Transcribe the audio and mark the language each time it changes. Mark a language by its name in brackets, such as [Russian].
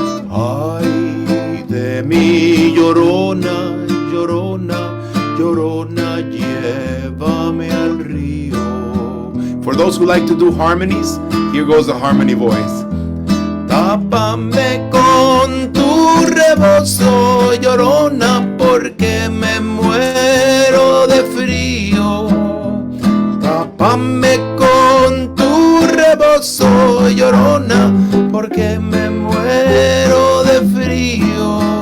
[Spanish] Ay, de mi llorona, llorona, llorona, llévame al río. [English] For those who like to do harmonies, here goes the harmony voice. [Spanish] Tápame con tu rebozo, llorona, porque me muero de frío. Tápame con tu rebozo, llorona, porque me muero de frío.